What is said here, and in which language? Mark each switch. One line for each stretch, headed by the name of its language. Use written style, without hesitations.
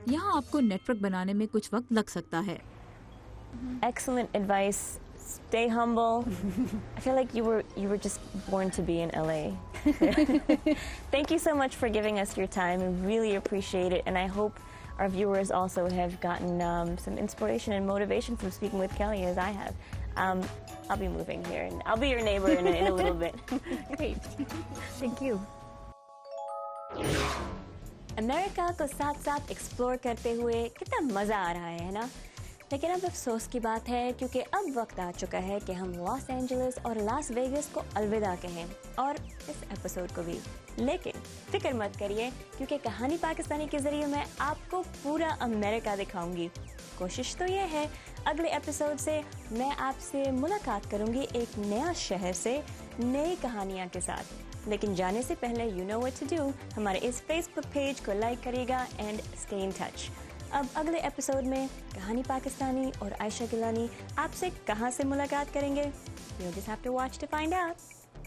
Hindi: यहाँ आपको नेटवर्क बनाने में कुछ वक्त लग सकता है।
English: Excellent advice. Stay humble. I feel like you were just born to be in LA. Thank you so much for giving us your time. I really appreciate it, and I hope our viewers also have gotten some inspiration and motivation from speaking with Kelly, as I have. I'll be moving here, and I'll be your neighbor in a little bit. Great. Thank you.
Hindi: America को साथ साथ explore करते हुए कितना मज़ा आ रहा है ना? लेकिन अब अफसोस की बात है क्योंकि अब वक्त आ चुका है कि हम लॉस एंजलिस और लास वेगस को अलविदा कहें, और इस एपिसोड को भी। लेकिन फिक्र मत करिए क्योंकि कहानी पाकिस्तानी के ज़रिए मैं आपको पूरा अमेरिका दिखाऊंगी। कोशिश तो ये है अगले एपिसोड से मैं आपसे मुलाकात करूंगी एक नया शहर से नई कहानियाँ के साथ। लेकिन जाने से पहले
English: you know what to do,
Hindi: हमारे इस फेसबुक पेज को लाइक करिएगा
English: And stay in touch.
Hindi: अब अगले एपिसोड में कहानी पाकिस्तानी और आयशा गिलानी आपसे कहां से मुलाकात करेंगे?
English: You'll just have to watch to find out.